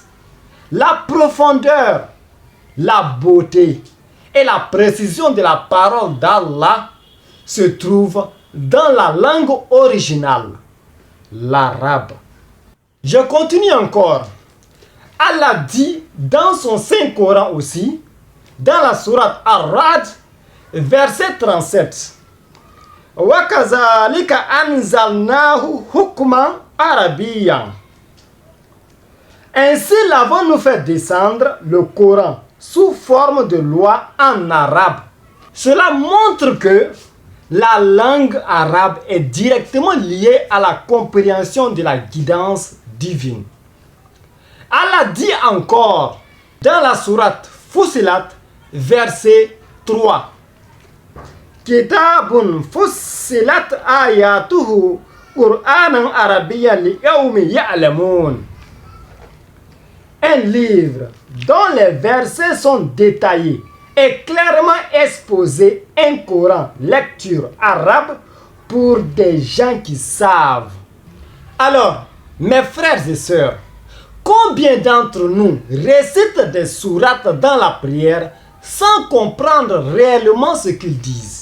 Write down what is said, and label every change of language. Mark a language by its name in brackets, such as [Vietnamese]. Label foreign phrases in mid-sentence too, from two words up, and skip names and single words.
[French] La profondeur, la beauté et la précision de la parole d'Allah se trouvent dans la langue originale, l'arabe. Je continue encore. Allah dit dans son Saint Coran aussi, dans la sourate Ar-Ra'd, verset 37, [Arabic] وكذلك أنزلناه حكما عربيا. [French] Ainsi l'avons-nous fait descendre le Coran sous forme de loi en arabe. Cela montre que la langue arabe est directement liée à la compréhension de la guidance divine. Allah dit encore dans la sourate Fussilat, verset 3, [Arabic] كتاب فصلت آياته قرآنا عربيا لقوم يعلمون. [French] Un livre dont les versets sont détaillés et clairement exposés, un Coran lecture arabe pour des gens qui savent. Alors, mes frères et sœurs, combien d'entre nous récitent des sourates dans la prière sans comprendre réellement ce qu'ils disent?